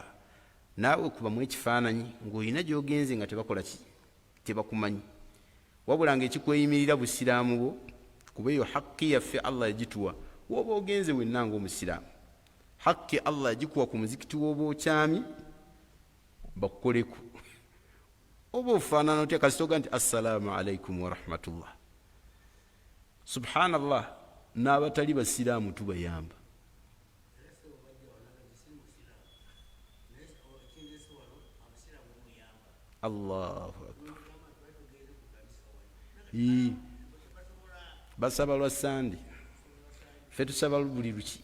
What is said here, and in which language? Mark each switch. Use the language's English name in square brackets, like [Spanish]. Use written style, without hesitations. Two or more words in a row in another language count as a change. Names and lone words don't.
[Ganda] Naawe kubamu ekifaananyi ng'olina gy'ogenze nga tebakola ki, tebakumanyi, wabula ng'ekikweyimirira busiraamu bwo, kuba eyo haqqi yaffe Allah yagituwa. Woba ogenze wenna ng'omusiraamu, haqqi Allah yagikuwa ku muzikiti w'oba okyami bakukoleku. Oba ofaanana otya kasitoga nti [Arabic] السلام عليكم ورحمة الله. [Ganda] Subhanallah, n'abatali basiraamu tubayamba. [Arabic] الله أكبر. [Ganda] Basaba lwa Sande, ffe tusaba buli luki.